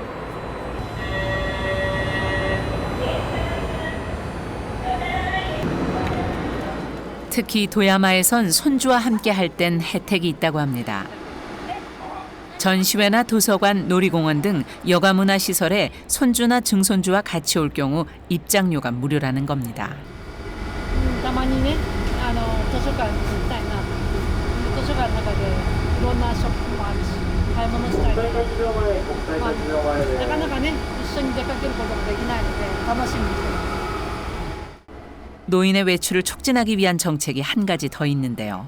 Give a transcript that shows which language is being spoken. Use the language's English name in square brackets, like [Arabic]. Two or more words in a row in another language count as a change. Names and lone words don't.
[Korean] 특히 도야마에선 손주와 함께 할 땐 혜택이 있다고 합니다. 전시회나 도서관, 놀이공원 등 여가문화시설에 손주나 증손주와 같이 올 경우 입장료가 무료라는 겁니다. [Japanese] 図書館に行きたいなと。図書館の中でいろんなショップもあるし、買い物したいな。なかなかね、一緒に出かけることができないので楽しみにしてます。 [Korean] 노인의 외출을 촉진하기 위한 정책이 한 가지 더 있는데요.